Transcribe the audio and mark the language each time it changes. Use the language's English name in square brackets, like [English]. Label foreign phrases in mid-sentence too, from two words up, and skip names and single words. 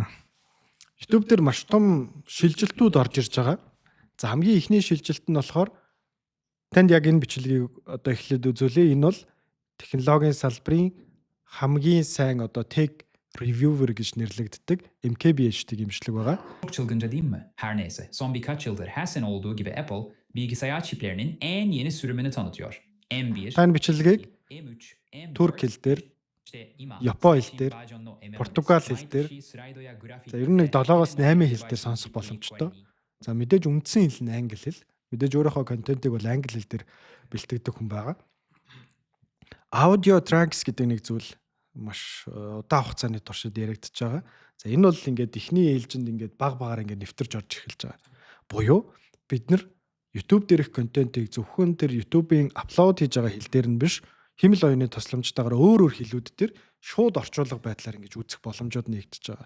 [Mongolian] YouTube дээр маш том шилжилтүүд орж ирж байгаа. За хамгийн ихний шилжилт нь болохоор танд яг энэ бичлэгийг одоо эхлээд үзүүлээ. Энэ бол технологийн салбарын хамгийн сайн одоо [English] tech reviewer [Mongolian] гэж нэрлэгддэг MKBHD гэмшлэг байгаа. [Turkish] Çılgınca değil mi? Her neyse. Son birkaç yıldır her sene olduğu gibi Apple bilgisayar çiplerinin en yeni sürümünü tanıtıyor. M1, [Mongolian] Энэ бичлэгийг M3, M4, Турк хэл дээр, [Turkish] işte İMA, [Mongolian] Япон хэл дээр, Bajonno, M12, Португал хэл дээр, Sraidoya Graphic, за ер нь 7-оос 8 хэл дээр сонсох боломжтой. За мэдээж үндсэн хэл нь англи хэл. Мэдээж өөрийнхөө контентыг бол англи хэл дээр бэлтгэдэг хүн байгаа. [English] Audio tracks [Mongolian] гэдэг нэг зүйл маш удаан хугацааны туршид яригдчихэж байгаа. За энэ бол ингээд эхний ээлжинд ингээд баг багаар ингээд нэвтэрч орж эхэлж байгаа. Буюу бид нар YouTube дээрх контентыг зөвхөн тэр YouTube-ийн апплод хийж байгаа хэл дээр нь биш, хэмэл оюуны тусламжтайгаар өөр хэлүүд дээр шууд орчуулга байдлаар ингэж үзэх боломжууд нэгдэж байгаа.